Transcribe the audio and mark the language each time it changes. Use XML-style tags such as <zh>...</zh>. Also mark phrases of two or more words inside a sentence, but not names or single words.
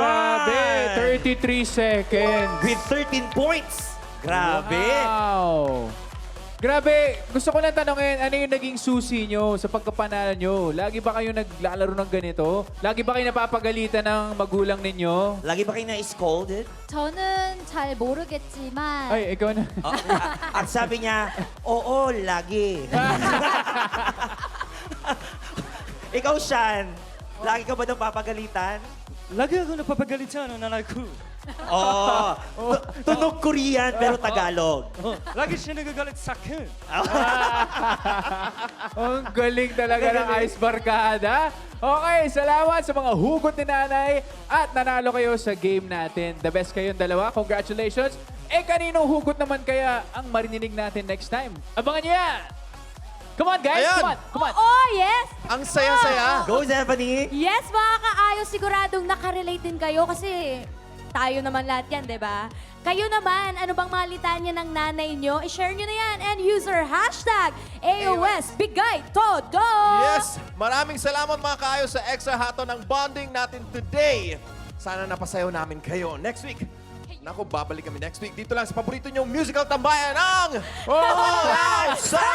<tl>Grabe, 33 seconds.</tl> <en>With 13 points. Grabe. Wow.</en> <tl>Grabe, gusto ko lang tanongin, ano yung naging susi nyo sa pagkapanalo nyo? Lagi ba kayo naglalaro ng ganito? Lagi ba kayo napapagalitan ng magulang ninyo? Lagi ba kayo na-scolded?</tl> <ko>저는 잘 모르겠지만</ko> <tl>Ay, ikaw na. Oh, at sabi niya, oo, lagi. Ikaw, Sean, lagi ka ba nang papagalitan? Lagi ako napapagalit sa nanay ko. Oo. Tunog Korean pero Tagalog. Lagi siya nagagalit sa akin. Ang galing talaga ng Ice Barkada. Okay, salamat sa mga hugot ni Nanay at nanalo kayo sa game natin.</tl> <en>The best</en> <tl>kayong dalawa.</tl> <en>Congratulations.</en> <tl>Eh, kaninong hugot naman kaya ang marininig natin</tl> <en>next time?</en> <tl>Abangan nyo yan!</tl> <en>Come on, guys!</en> <tl>Ayan.</tl> <en>Come on! Come on! Oh, yes!</en> <tl>Ang saya-saya.</tl> <en>Go, Stephanie!</en> <tl>Yes, mga kaayos, siguradong nakarelate din kayo kasi tayo naman lahat yan, di ba? Kayo naman, ano bang mga litanya ng nanay nyo? I-share nyo na yan</tl> <en>and use our hashtag</en> <tl>AOS Bigay Todo!</tl> <en>Yes!</en> <tl>Maraming salamat mga kaayos sa extra hato ng bonding natin today. Sana napasayaw namin kayo</tl> <en>next week.</en> <tl>Naku, babalik kami</tl> <en>next week.</en> <tl>Dito lang sa paborito nyong musical tambayan ng</tl>